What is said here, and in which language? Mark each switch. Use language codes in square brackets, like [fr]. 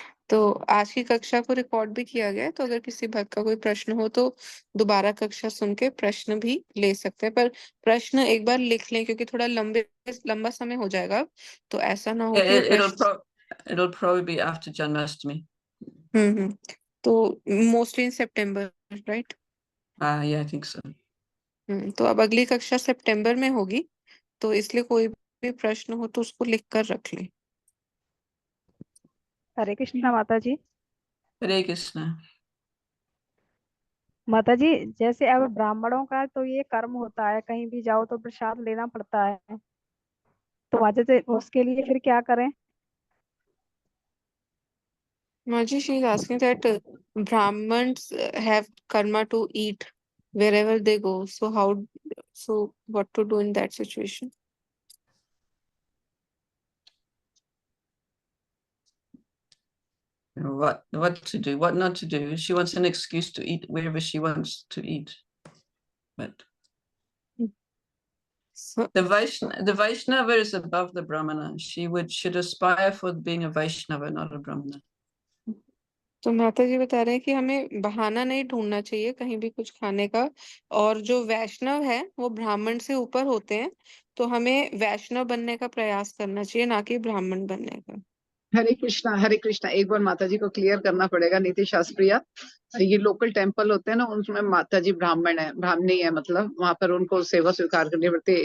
[hi] तो आज की कक्षा को रिकॉर्ड भी किया गया है, तो अगर किसी भक्त का कोई प्रश्न हो तो दोबारा कक्षा सुन के प्रश्न भी ले सकते हैं, पर प्रश्न एक बार लिख लें क्योंकि थोड़ा लंबा समय हो जाएगा, तो ऐसा ना हो कि [en] It'll probably be after Janmashtami. तो mostly in सितंबर, right? Yeah, I think so. [hi] तो अब अगली कक्षा सितंबर में होगी, तो इसलिए कोई भी प्रश्न हो तो उसको लिख कर रख लें। हरे कृष्णा माता जी। [en] Hare Krishna. [hi] माता जी, जैसे अब ब्राह्मणों का तो ये कर्म होता है, कहीं भी जाओ तो प्रसाद लेना पड़ता है, तो वजह से उसके लिए फिर क्या करें? [en] Maji, she is asking that Brahmins have karma to eat wherever they go. So what to do in that situation? What to do, what not to do. She wants an excuse to eat wherever she wants to eat. But So, the Vaishnava is above the Brahmana. She should aspire for being a Vaishnava, not a Brahmana. [hi] तो माता जी बता रहे हैं कि हमें बहाना नहीं ढूंढना चाहिए कहीं भी कुछ खाने का, और जो वैष्णव है वो ब्राह्मण से ऊपर होते हैं, तो हमें वैष्णव बनने का प्रयास करना चाहिए, ना कि ब्राह्मण बनने का। हरे कृष्णा, हरे कृष्णा। एक बार माता जी को क्लियर करना पड़ेगा, नीति शास्त्रिया, ये लोकल टेम्पल होते हैं ना, उनमें माता जी ब्राह्मण है, ब्राह्मणी है, मतलब वहां पर उनको सेवा स्वीकार करनी पड़ती है।